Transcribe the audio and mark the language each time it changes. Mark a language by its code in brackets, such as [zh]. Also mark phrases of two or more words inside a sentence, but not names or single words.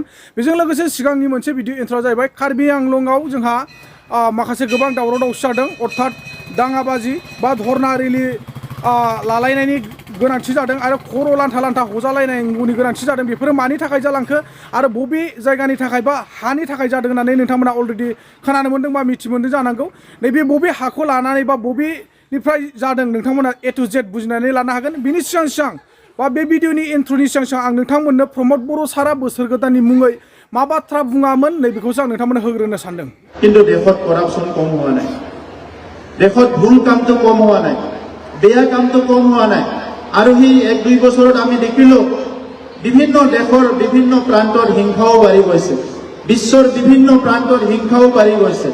[brx] बेजों लोगोसे सिगांनि मोनसे भिडिअ इन्ट्र'आ जाहैबाय कार्बि आंलंआव जोंहा माखासे गोबां दावराव दावसि जादों अर्थात दाङाबाजि बा धरना रेलि लालायनायनि गोनांथि जादों आरो खर' लान्था लान्था हजालायनांगौनि गोनांथि जादों बेफोरो मानि थाखाय जालांखो आरो बबे जायगानि थाखाय बा हानि थाखाय जादों होननानै नोंथांमोना अलरेडि खोनानो मोन्दों बा मिथि मोन्दों जानांगौ। नैबे बबे हाखौ लानानै बा बबेनिफ्राय जादों नोंथांमोना ए टु जेड बुजिनानै लानो हागोन। बिनि सिगां बा बे भिडिअनि इन्ट्र'नि सिगां आं नोंथांमोननो प्रमद बर' सारा बोसोर गोदाननि मुङै मा बाथ्रा बुङामोन नैबेखौसो आं नोंथांमोननो होग्रोनो सानदों। [as] কিন্তু দেশত কৰাপশ্যন কম হোৱা নাই, দেশত ভুল কামটো কম হোৱা নাই, বেয়া কামটো কম হোৱা নাই আৰু সেই 1-2 বছৰত আমি দেখিলো বিভিন্ন দেশৰ বিভিন্ন প্ৰান্তৰ হিংসাও বাঢ়ি গৈছে, বিশ্বৰ বিভিন্ন প্ৰান্তৰ হিংসাও বাঢ়ি গৈছে।